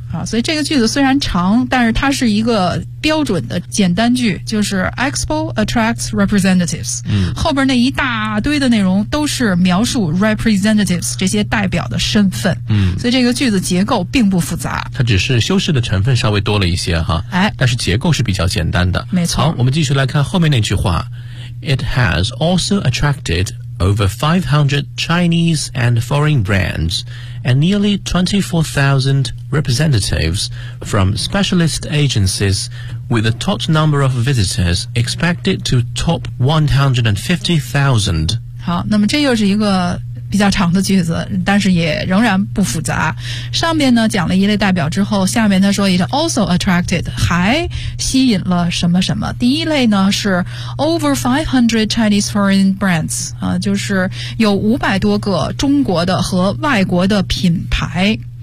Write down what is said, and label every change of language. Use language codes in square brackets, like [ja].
[zh] 所以这个句子虽然长，但是它是一个标准的简单句，就是 [en] Expo attracts representatives。 [zh] 后边那一大堆的内容都是描述 representatives 这些代表的身份。所以这个句子结构并不复杂。它只是修饰的成分稍微多了一些哈。但是结构是比较简单的。没错。好，我们继续来看后面那句话。 [en] It has also attracted over 500 Chinese and foreign brands, and nearly 24,000 representatives from specialist agencies, with a total number of visitors expected to top 150,000. [zh] 好，那么这又是一个比较长的句子，但是也仍然不复杂。上面呢讲了一类代表之后，下面他说 [en] it also attracted, [zh] 还吸引了什么什么。第一类呢是 [en] over 500 Chinese foreign brands, [zh] 啊，就是有500多个中国的和外国的品牌。